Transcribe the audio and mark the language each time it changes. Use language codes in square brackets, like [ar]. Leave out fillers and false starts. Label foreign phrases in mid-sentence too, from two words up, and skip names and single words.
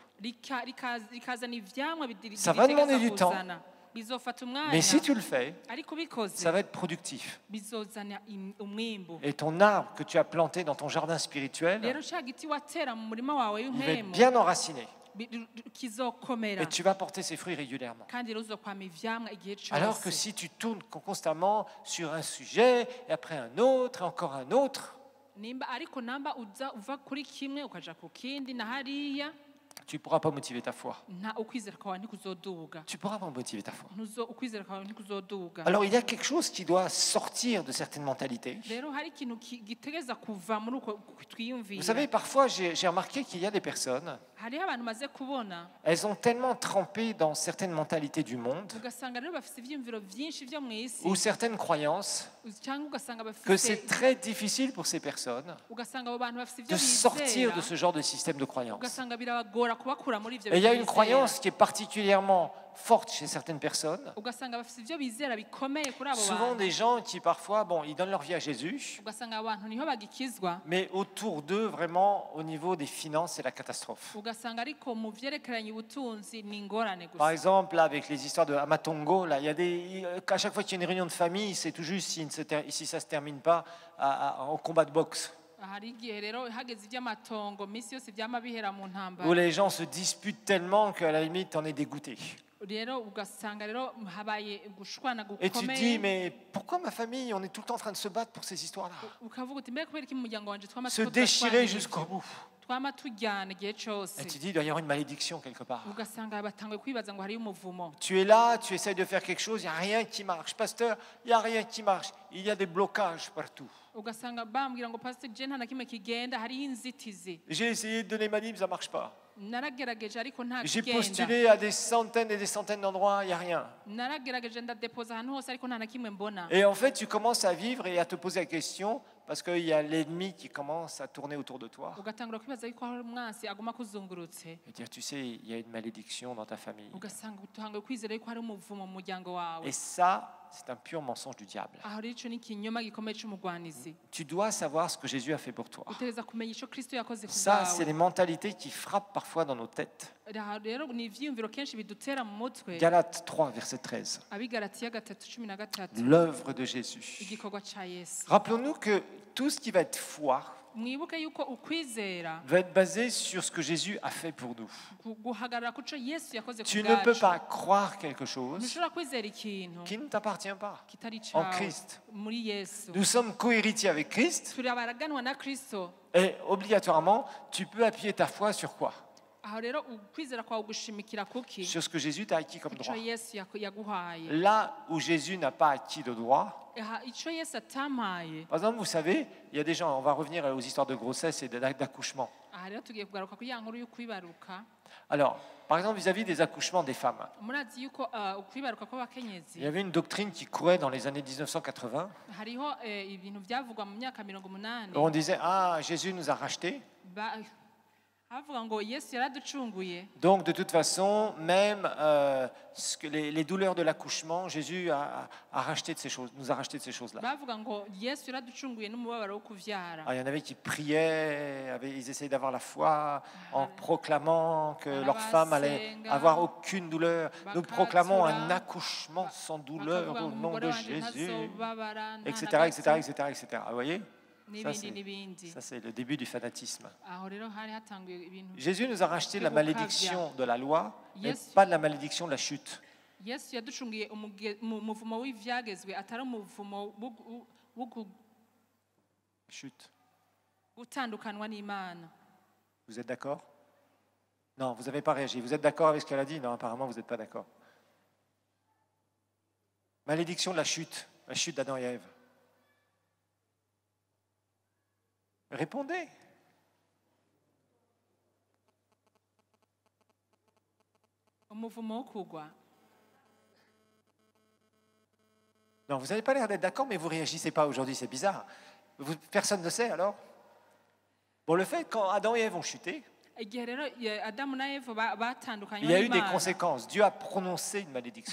[rn] Rikazana ivyamwa [fr] Ça va demander du temps. [rn] kuzana bizofata umwanya [fr] Mais si tu le fais, [rn] ariko ubikoze [fr] ça va être productif. [rn] bizozana umwimbu [fr] Et ton arbre que tu as planté dans ton jardin spirituel, [rn] rero cya giti watera mu murima wawe [fr] il va être [rn] w'impemu [fr] bien enraciné. [rn] kizokomera [fr] Et tu vas porter ses fruits régulièrement. [rn] kandi rero uzokwama ivyamwa igihe [fr] Alors que [rn] cyose [fr] si tu tournes constamment sur un sujet, et après un autre, et encore un autre, [rn] nimba ariko namba uva kuri kimwe ukaja ku kindi na hariya [fr] tu ne pourras pas motiver ta foi. [rn] nta ukwizera kwawe ntikuzoduga [fr] Tu ne pourras pas motiver ta foi. [rn] ukwizera kwawe ntikuzoduga [fr] Alors il y a quelque chose qui doit sortir de certaines mentalités. [rn] rero hari ikintu gitegeza kuva muri uko [fr] Vous [rn] twiyumvira [fr] savez, parfois j'ai remarqué qu'il y a des personnes, [rn] hariho abantu maze kubona [fr] elles ont tellement trempé dans certaines mentalités du monde, [rn] ugasanga rero bafite ivyiyumviro vyinshi vyo mu isi [fr] ou certaines croyances, [rn] cyangwa ugasanga [fr] que c'est [rn] bafite [fr] très difficile pour ces personnes [rn] ugasanga abo bantu bafite [fr] de [rn] ivyo [fr] sortir de [rn] bizera [fr] ce genre de système de croyance. [rn] ugasanga birabagora kubakura muri ivyo [fr] Et il y a [rn] bintu [fr] une [rn] bizera. [fr] croyance qui est particulièrement forte chez certaines personnes. [rn] ugasanga bafite ivyo bizera bikomeye kuri abo [fr] Souvent [rn] bantu [fr] des gens qui parfois, bon, ils donnent leur vie à Jésus, [rn] ugasanga abantu niho bagikizwa [fr] mais autour d'eux, vraiment, au niveau des finances, c'est la catastrophe. [rn] ugasanga ariko mu vyerekeranye ubutunzi ni ingorane [fr] Par [rn] gusa [fr] exemple, là, avec les histoires de Amatongo, là, il y a à chaque fois qu'il y a une réunion de famille, c'est tout juste si ça ne se termine pas en combat de boxe, [rn] hari igihe rero hageze ivy'amatongo misi yose vyama bihera mu [fr] où [rn] ntambara [fr] les gens se disputent tellement qu'à la limite, t'en es dégoûté. [rn] rero ugasanga rero habaye gushwana [fr] Et tu te dis, [rn] gukomeye [fr] mais pourquoi ma famille, on est tout le temps en train de se battre pour ces histoires-là? [rn] ukavuga uti mbere kubera iki mu muryango wanje twama [fr] Se [rn] turiko [fr] déchirer [rn] turashwanira [fr] jusqu'au [rn] ivyo? [fr] bout. [rn] twama tujyana igihe cyose [fr] Et tu dis, il doit y avoir une malédiction quelque part. ugasanga batanguye kwibaza ngo hariyo umuvumo Tu es là, tu essayes de faire quelque chose, il n'y a rien qui marche. Pasteur, il n'y a rien qui marche. Il y a des blocages partout. [rn] ugasanga bambwira ngo pastor je nta na kimwe kigenda hariho inzitizi [fr] J'ai essayé de donner ma Bible, ça ne marche pas. [rn] naragerageje ariko nta [fr] J'ai [rn] kigenda [fr] postulé à des centaines et des centaines d'endroits, il n'y a rien. [rn] naragerageje ndadepoza ahantu hose ariko nta na kimwe mbona [fr] Et en fait, tu commences à vivre et à te poser la question, parce qu'il y a l'ennemi qui commence à tourner autour de toi. [rn] ugatangura kwibaza yuko hari umwansi aguma kuzungurutse [fr] Et dire, tu sais, il y a une malédiction dans ta famille. [rn] ugasanga utanguye kwizera yuko hari umuvumo mu muryango wawe [fr] Et ça, c'est un pur mensonge du diable. [rn] aho rero ico ni ikinyoma gikomeye c'umugwanizi [fr] Tu dois savoir ce que Jésus a fait pour toi. [rn] utegereza kumenya ico kristo yakoze ku [fr] Ça, c'est [rn] bwawe [fr] les mentalités qui frappent parfois dans nos têtes. [rn] Aha rero ni ivyiyumviro kenshi bidutera mu mutwe [fr] Galates 3, verset 13. [rn] abigalatiya 3:13 [fr] L'œuvre de Jésus. [rn] igikorwa ca yesu [fr] Rappelons-nous que tout ce qui va être foi [rn] mwibuke yuko ukwizera [fr] va être basé sur ce que Jésus a fait pour nous. [rn] guhagarara ku co yesu yakoze ku [fr] Tu ne peux [rn] bwacu [fr] pas croire quelque chose [rn] ntushobora kwizera ikintu [fr] qui ne t'appartient pas. [rn] kitari [fr] En [rn] cawe [fr] Christ. [rn] muri yesu [fr] Nous sommes co-héritiers avec Christ [rn] turi abaraganwa na kristo [fr] et obligatoirement, tu peux appuyer ta foi sur quoi? [rn] aho rero ukwizera kwawe gushimikira kuki [fr] Sur ce que Jésus t'a acquis comme [rn] ico [fr] droit. [rn] yesu yaguhaye [fr] Là où Jésus n'a pas acquis de droit, [rn] Aha, ico yesu atamaye [fr] par exemple, vous savez, il y a des gens, on va revenir aux histoires de grossesse et d'accouchement. [rn] aha rero tugiye kugaruka kuri ya nkuru y'ukwibaruka [fr] Alors, par exemple, vis-à-vis des accouchements des femmes, [rn] murazi yuko ukwibaruka kw'abakenyezi [fr] il y avait une doctrine qui courait dans les années 1980. [rn] hariho ibintu byavugwa mu myaka 80 [fr] On disait, ah, Jésus nous a rachetés. [rn] havuga ngo yesu yaraducunguye [fr] Donc, de toute façon, même les douleurs de l'accouchement, Jésus a racheté de ces choses, nous a racheté de ces choses-là. [rn] bavuga ngo yesu yaraducunguye n'umubabaro wo kuvyara [fr] Ah, il y en avait qui priaient, ils essayaient d'avoir la foi en proclamant que leur femme allait avoir aucune douleur. Nous proclamons un accouchement sans douleur [rn] bakavuga [fr] au [rn] ngo [fr] nom [rn] umugore [fr] de [rn] wanje [fr] Jésus, [rn] ntazobabara nta [fr] etc., [rn] na [fr] etc., [rn] gato, [fr] etc., etc. Vous voyez? [rn] n'ibindi n'ibindi [fr] Ça, c'est le début du fanatisme. [rn] aho rero hari hatanguye ibintu [fr] Jésus nous a racheté de la malédiction de la loi, mais Yes. pas de la malédiction de la chute. [rn] yesu yaducunguye umuvumo w'ivyagezwe atari umuvumo wo [fr] Chute. [rn] gutandukanwa n'imana [fr] Vous êtes d'accord? Non, vous n'avez pas réagi. Vous êtes d'accord avec ce qu'elle a dit? Non, apparemment, vous n'êtes pas d'accord. Malédiction de la chute d'Adam et Ève. Répondez. [rn] umuvumo wo kugwa [fr] Non, vous n'avez pas l'air d'être d'accord, mais vous ne réagissez pas aujourd'hui, c'est bizarre. Personne ne sait alors? Bon, le fait, quand Adam et Ève ont chuté, [rn] igihe rero adamu na eva batandukanye [fr] Il y a eu des [rn] n'Imana, [fr] conséquences. Dieu a prononcé une malédiction.